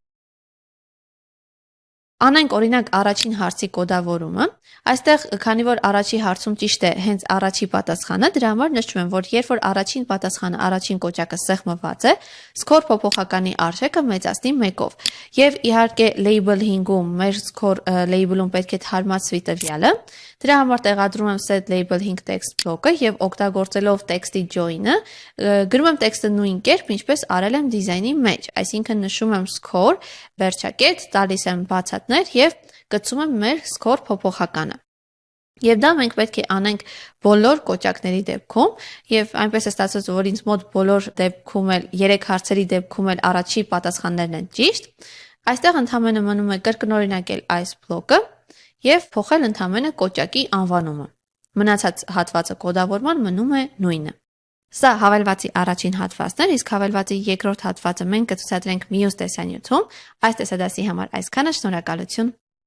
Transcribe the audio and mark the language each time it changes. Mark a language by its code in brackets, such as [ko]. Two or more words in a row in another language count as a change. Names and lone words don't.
[hy] Անենք օրինակ առաջին հարցի կոդավորումը, այստեղ քանի որ առաջի հարցում ճիշտ է հենց առաջի պատասխանը, դրա համար նշում եմ, որ երբ որ առաջին պատասխանը առաջին կոճակը սեղմված է, score փոփոխականի արժեքը մեծացնի 1-ով։ Եվ իհարկե label 5-ում մեր [en] score label- [hy] ում պետք է թարմացվի տվյալը, դրա համար տեղադրում եմ [en] set label 5 text block- [hy] ը եւ օգտագործելով text-ի join-ը գրում եմ տեքստը նույն կերպ, ինչպես արել եմ դիզայնի մեջ, այսինքն նշում եմ score, վերջակետ, տալիս եմ բացատներ եւ գցում եմ մեր score փոփոխականը։ Եվ դա մենք պետք է անենք բոլոր կոճակների դեպքում եւ այնպես է ստացված, որ ինձ մոտ բոլոր դեպքում էլ 3 հարցերի դեպքում էլ առաջի պատասխաններն են ճիշտ։ Այստեղ ընդհանրապես մնում է կրկնօրինակել այս բլոկը եւ փոխել ընդհանրապես կոճակի անվանումը։ Մնացած հատվածը կոդավորման մնում է նույնը։ Սա հավելվածի առաջին հատվածն էր, իսկ հավելվածի երկրորդ հատվածը մենք կցուցադրենք մյուս տեսանյութում։ Այս տեսադասի համար այսքանը, շնորհակալություն։